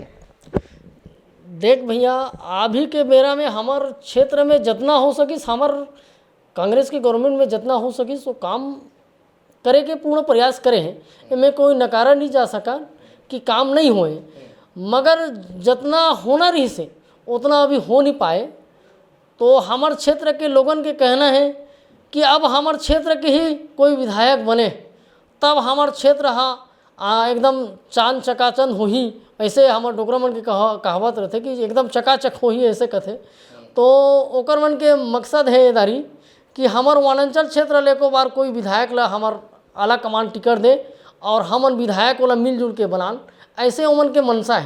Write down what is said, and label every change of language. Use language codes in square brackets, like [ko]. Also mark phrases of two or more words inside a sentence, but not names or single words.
[hne] देख भैया, अभी के बेरा में हमार क्षेत्र में जितना हो सकिस, हमार कांग्रेस के गवर्नमेंट में जितना हो सकिस वो काम करे के पूर्ण प्रयास करे हैं। इनमें कोई नकारा नहीं जा सका कि काम नहीं होए, मगर जितना होना रही से उतना अभी हो नहीं पाए। तो हमार क्षेत्र के लोगन के कहना है कि अब हमार क्षेत्र के ही कोई विधायक बने तब हमार क्षेत्र एकदम चांद चकाचंद हो ही। ऐसे हमार डोगरा मन के कहावत रहते कि एकदम चकाचक हो ही, ऐसे कथे। तो ओकर मन के मकसद है ये दारी कि हमार वनांचल क्षेत्र ले को बार कोई विधायक ला हमार आला कमान टिकट दे और हमन विधायक वाला मिलजुल के बनान, ऐसे उमन के मनसा है।